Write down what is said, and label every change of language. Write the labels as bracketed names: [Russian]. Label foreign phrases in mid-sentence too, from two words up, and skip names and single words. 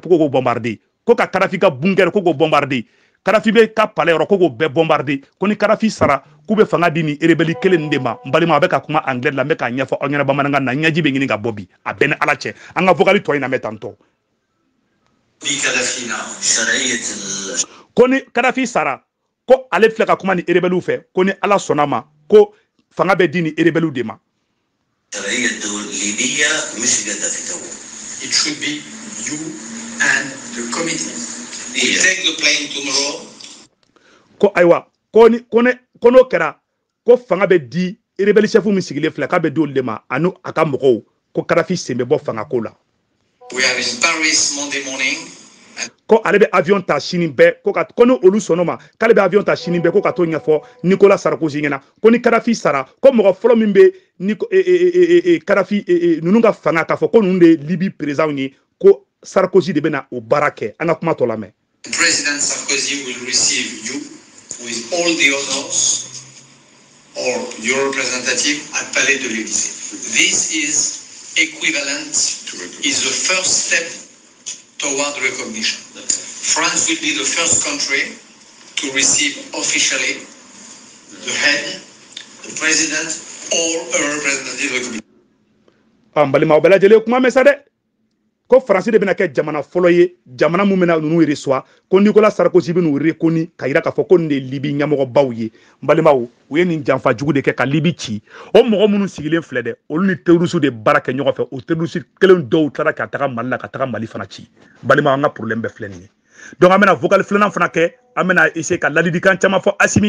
[Bambara] ko k'o bombarder ko ka Kadhafi ka bunker ko k'o bombarder Kadhafi bɛ ka palais yɔrɔ ko k'o bɛɛ bombarder ko ni Kadhafi sara k'u bɛ fanga di ni rebelle kelen de ma n balima a bɛ ka kuma anglais la n bɛ k'a ɲɛfɔ aw ɲɛna bamanankan na ɲɛji bɛ ɲini ka bɔ bi a bɛɛ ni Ala cɛ an ka vocal tɔ in na mɛ tantɔ ko ni Kadhafi sara ko ale filɛ ka kuma ni rebelle fɛ ko ni Ala sɔnna ma ko fanga bɛ di ni rebelle de ma [English] It should be you and the committee. We take the plane tomorrow. [Bambara] Ko aywa ko n'o kɛra ko fanga bɛ di rebelle chef min sigilen filɛ k'a bɛ di olu de ma ani a ka mɔgɔw ko Kadhafi sen bɛ bɔ fanga ko la. [English] We are in Paris Monday morning. [Bambara] Ko ale bɛ avion ta sini bɛɛ ko ni olu sɔnna ma k'ale bɛ avion ta sini bɛɛ ko ka t'o ɲɛfɔ Nicolas Sarkozy ɲɛna ko ni Kadhafi sara ko mɔgɔ fɔlɔ min bɛ Kadhafi ninnu ka fanga k'a fɔ ko ninnu de ye Libi président ye ko Sarkozy de bɛ na o baara kɛ an ka kuma tɔ lamɛn. [English] President Sarkozy will receive you with all the honors or your representative at Palais de l'Élysée. This is equivalent, is the first step toward recognition. France will be the first country to receive officially the head, the president, or a representative of the committee. [Bambara] Balima bɛɛ lajɛlen kuma mɛn sa dɛ ko Faransi de bɛna kɛ jamana fɔlɔ ye jamana mun bɛna ninnu reçoit ko Nicolas Sarkozy bɛ n'u reconni ka yira k'a fɔ ko nin de ye Libi ɲɛmɔgɔbaw ye n balimaw u ye nin janfa jugu de kɛ ka Libi ci o mɔgɔ minnu sigilen filɛ dɛ olu ni terroristes de baara kɛ ɲɔgɔn fɛ o terroristes kelen dɔw tilara ka taga Mali la ka taga Mali fana ci balimaw an ka problème bɛɛ filɛ nin ye donc an bɛna vocal filanan fana kɛ an bɛna essayer ka ladilikan caman fɔ Asimi